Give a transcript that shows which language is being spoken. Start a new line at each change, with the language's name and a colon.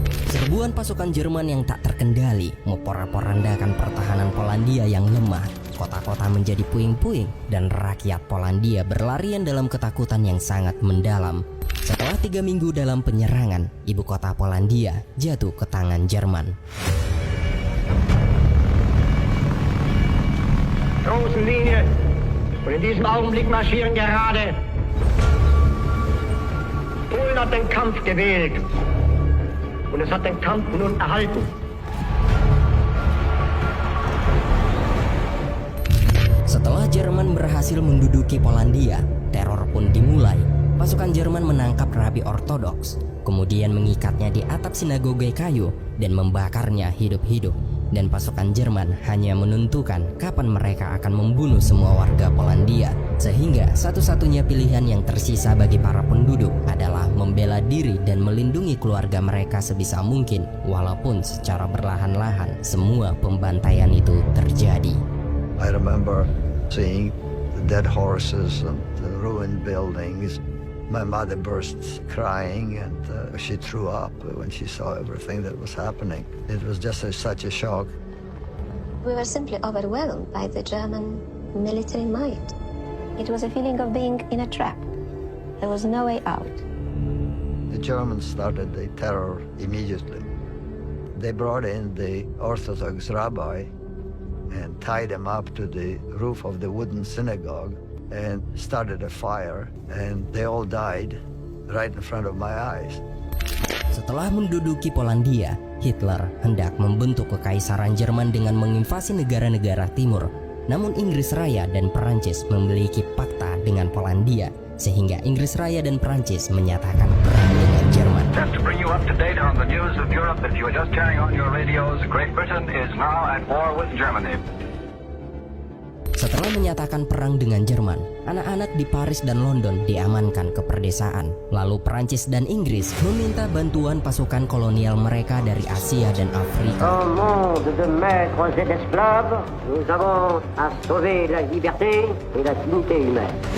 Indonesian: Serbuan pasukan Jerman yang tak terkendali memporak-porandakan pertahanan Polandia yang lemah. Kota-kota menjadi puing-puing dan rakyat Polandia berlarian dalam ketakutan yang sangat mendalam. Setelah 3 minggu dalam penyerangan, ibu kota Polandia jatuh ke tangan Jerman.
German: Großen Linie und in diesem Augenblick marschieren gerade. Polen hat den Kampf gewählt und es hat den Kampf nun erhalten.
Indonesian: Setelah Jerman berhasil menduduki Polandia, teror pun dimulai. Pasukan Jerman menangkap rabi ortodoks, kemudian mengikatnya di atap sinagoge kayu dan membakarnya hidup-hidup. Dan pasukan Jerman hanya menentukan kapan mereka akan membunuh semua warga Polandia. Sehingga satu-satunya pilihan yang tersisa bagi para penduduk adalah membela diri dan melindungi keluarga mereka sebisa mungkin. Walaupun secara berlahan-lahan semua pembantaian itu terjadi.
English: I remember seeing the dead horses and the ruined buildings. My mother burst crying and she threw up when she saw everything that was happening. It was just such a shock. We were simply overwhelmed by the German military might. It was a feeling of being in a trap. There was no way out. The Germans started the terror immediately. They brought in the Orthodox rabbi and tied him up to the roof of the wooden synagogue and started a fire, and they all died right in front of my eyes.
Indonesian: Setelah menduduki Polandia, Hitler hendak membentuk kekaisaran Jerman dengan menginvasi negara-negara timur. Namun Inggris Raya dan Perancis memiliki pakta dengan Polandia, sehingga Inggris Raya dan Perancis menyatakan perang dengan Jerman.
English: Just to bring you up to date on the news of Europe, if you are just turning on your radios, Great Britain is now at war with Germany.
Indonesian: Setelah menyatakan perang dengan Jerman, anak-anak di Paris dan London diamankan ke perdesaan. Lalu Perancis dan Inggris meminta bantuan pasukan kolonial mereka dari Asia dan Afrika.
French: Au monde de maîtres et d'esclaves, nous avons à sauver la liberté et la dignité humaine.